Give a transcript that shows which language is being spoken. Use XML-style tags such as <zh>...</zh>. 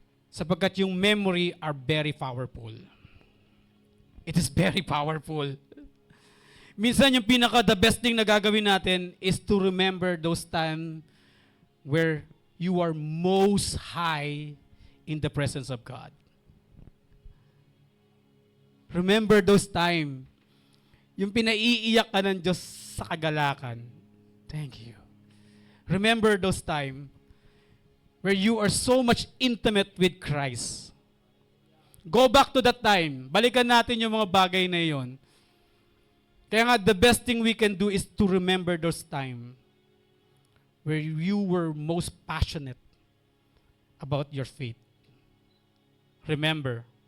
<tl>Sapagkat yung</tl> <en>memory are very powerful. It is very powerful. Minsan yung the best thing</en> <tl>na gagawin natin</tl> <en>is to remember those times where you are most high in the presence of God. Remember those times.</en> <tl>Yung pinaiiyak ka ng Diyos sa kagalakan.</tl> <en>Thank you. Remember those times where you are so much intimate with Christ. Go back to that time.</en> <tl>Balikan natin yung mga bagay na yon. Kaya nga,</tl> <en>the best thing we can do is to remember those times where you were most passionate about your faith. Remember.</en>